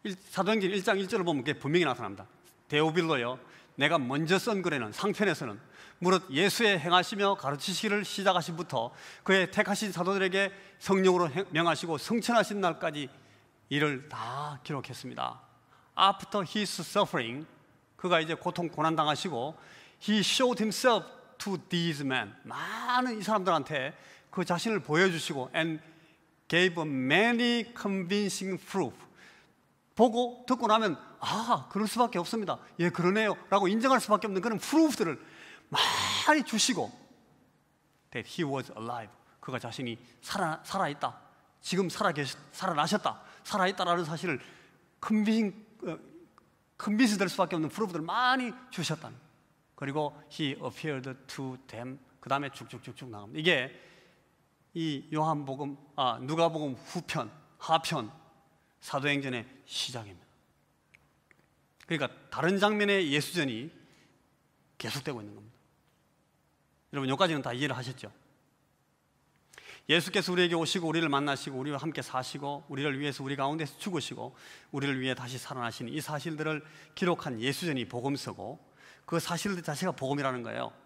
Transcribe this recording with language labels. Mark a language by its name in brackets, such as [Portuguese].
[Korean] 사도행전 1장 1절을 보면 그게 분명히 나타납니다. 데오빌로여, 내가 먼저 쓴 글에는 상편에서는 무릇 예수의 행하시며 가르치시기를 시작하신부터 그의 택하신 사도들에게 성령으로 명하시고 성천하신 날까지 이를 다 기록했습니다. [English] After his suffering, [Korean] 그가 이제 고통 고난 당하시고 [English] He showed himself to these men. [Korean] 많은 이 사람들한테 그 자신을 보여주시고 and [English] gave many convincing proof. [Korean] 보고 듣고 나면 그럴 수밖에 없습니다. 예, 그러네요 라고 인정할 수밖에 없는 그런 프루프들을 많이 주시고, [English] that he was alive. [Korean] 그가 자신이 살아있다. 지금 살아나셨다. 살아있다라는 사실을 컨빈스 될 수밖에 없는 프루프들을 많이 주셨다는. 그리고 [English] he appeared to them. [Korean] 그 다음에 쭉쭉쭉쭉 나갑니다. 이게 이 누가복음 후편, 하편, 사도행전의 시작입니다. 그러니까 다른 장면의 예수전이 계속되고 있는 겁니다. 여러분, 여기까지는 다 이해를 하셨죠? 예수께서 우리에게 오시고 우리를 만나시고 우리와 함께 사시고 우리를 위해서 우리 가운데서 죽으시고 우리를 위해 다시 살아나신 이 사실들을 기록한 예수전이 복음서고, 그 사실들 자체가 복음이라는 거예요.